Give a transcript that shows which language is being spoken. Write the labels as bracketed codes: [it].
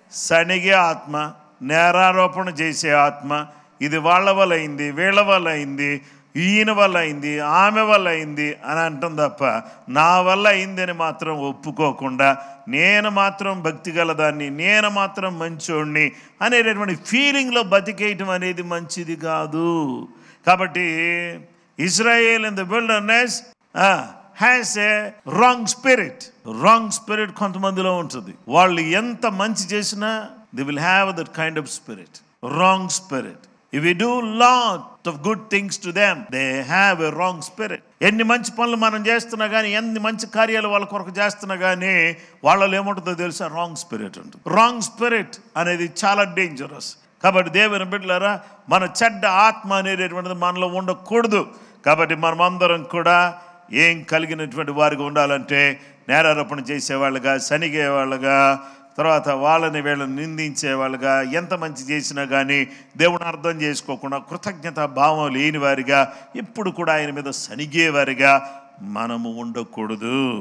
[te] సనిగే ఆత్మ, నేరారోపణ చేసే ఆత్మ, ఇది వాళ్ళ వల్ల అయింది, వీళ్ళ వల్ల అయింది, ఈయన వల్ల అయింది, ఆమె వల్ల అయింది అని అంటాం తప్ప నా వల్ల అయిందని మాత్రం ఒప్పుకోకుండా నేను మాత్రం భక్తి గలదాన్ని, నేను మాత్రం మంచోడిని అనేటటువంటి ఫీలింగ్లో బతికేయటం అనేది మంచిది కాదు. [en] కాబట్టి Israel in the wilderness has a wrong spirit. Wrong spirit [te] కొంతమందిలో ఉంటుంది. వాళ్ళు ఎంత మంచి చేసినా [en] They will have that kind of spirit, wrong spirit. If we do lot of good things to them, they have a wrong spirit. [te] ఎన్ని మంచి పనులు మనం చేస్తున్నా కానీ, ఎన్ని మంచి కార్యాలు వాళ్ళ కొరకు చేస్తున్నా కానీ వాళ్ళలో ఏముంటుందో తెలుసా? రాంగ్ స్పిరిట్ ఉంటుంది. రాంగ్ స్పిరిట్ అనేది చాలా డేంజరస్. కాబట్టి దేవుని బిడ్డలారా, మన చెడ్డ ఆత్మ అనేటటువంటిది మనలో ఉండకూడదు. కాబట్టి మనమందరం కూడా ఏం కలిగినటువంటి వారిగా ఉండాలంటే నేరారోపణ చేసేవాళ్ళుగా, సనిగేవాళ్ళుగా, తర్వాత వాళ్ళని వీళ్ళని నిందించేవాళ్ళుగా, ఎంత మంచి చేసినా కానీ దేవుని అర్థం చేసుకోకుండా కృతజ్ఞత భావం లేని వారిగా, ఎప్పుడు కూడా ఆయన మీద సనిగేవారిగా మనము ఉండకూడదు.